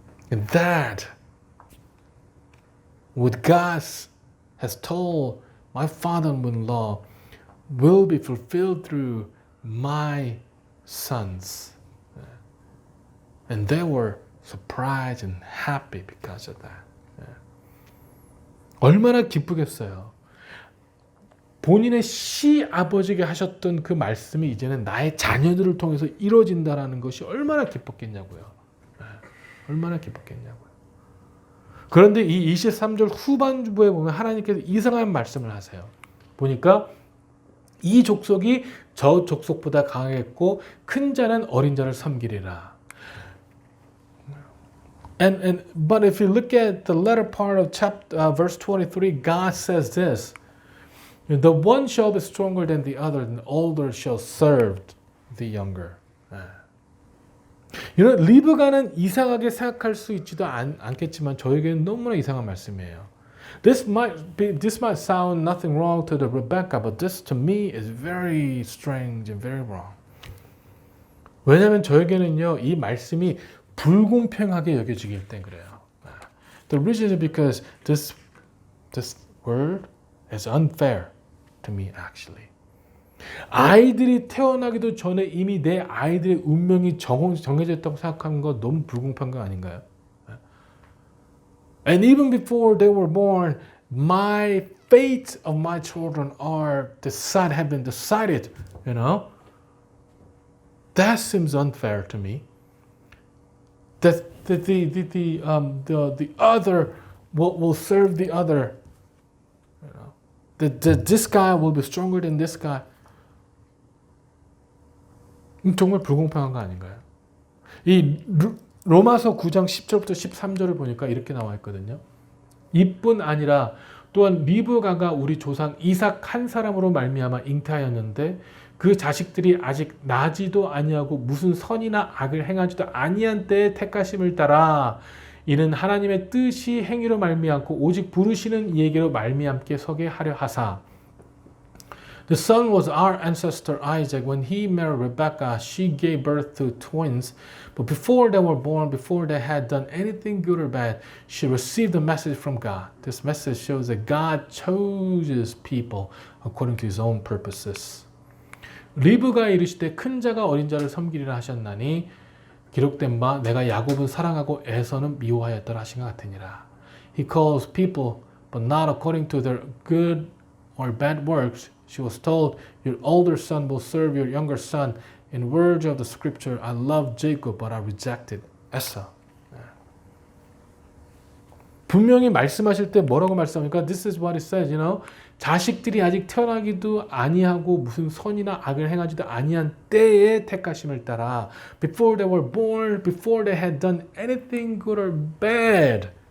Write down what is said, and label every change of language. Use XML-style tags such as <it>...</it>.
<en>And that, what God has told my father-in-law, will be fulfilled through my sons. And they were surprised and happy because of that.</en> <ko>얼마나 기쁘겠어요. 본인의 시아버지에게 하셨던 그 말씀이 이제는 나의 자녀들을 통해서 이루어진다는 것이 얼마나 기뻤겠냐고요. 얼마나 기뻤겠냐고요. 그런데 이 23절 후반부에 보면 하나님께서 이상한 말씀을 하세요. 보니까 이 족속이 저 족속보다 강하겠고 큰 자는 어린 자를 섬기리라.</ko> <en>But if you look at the latter part of verse 23, God says this: the one shall be stronger than the other, and the older shall serve the younger.</en> <ko>리브가는 이상하게 생각할 수 있지도 않겠지만 저에게는 너무나 이상한 말씀이에요.</ko> <en>This might sound nothing wrong to the Rebecca, but this to me is very strange and very wrong.</en> <ko>왜냐하면 저에게는요, 이 말씀이 불공평하게 여겨지길 때문에 그래요.</ko> <en>The reason is because this word is unfair to me actually.</en> <ko>아이들이 태어나기도 전에 이미 내 아이들의 운명이 정해져 있다고 생각하는 거 너무 불공평한 거 아닌가요?</ko> <en>And even before they were born, my fate of my children have been decided. That seems unfair to me. That the other will serve the other. That this guy will be stronger than this guy.</en> <ko>정말 불공평한 거 아닌가요? 이 로마서 9장 10절부터 13절을 보니까 이렇게 나와 있거든요. 이뿐 아니라 또한 리브가가 우리 조상 이삭 한 사람으로 말미암아 잉태하였는데 그 자식들이 아직 나지도 아니하고 무슨 선이나 악을 행하지도 아니한 때에 택하심을 따라 이는 하나님의 뜻이 행위로 말미암고 오직 부르시는 이에게로 말미암게 서게 하려 하사.</ko> <en>The son was our ancestor Isaac. When he married Rebekah, she gave birth to twins. But before they were born, before they had done anything good or bad, she received a message from God. This message shows that God chooses people according to his own purposes.</en> <ko>리브가 이르시되 큰 자가 어린 자를 섬기리라 하셨나니 기록된 바 내가 야곱은 사랑하고 에서는 미워하였더라 하신 것 같으니라.</ko> <en>He calls people but not according to their good or bad works. She was told, your older son will serve your younger son. In words of the scripture, I loved Jacob but I rejected Esau.</en> <ko>분명히 말씀하실 때 뭐라고 말씀합니까?</ko> <en>This is what it says, you know.</en> <ko>자식들이 아직 태어나기도 아니하고 무슨 선이나 악을 행하지도 아니한 때에 택하심을 따라</ko> <en>before they were born, before they had done anything good or bad.</en>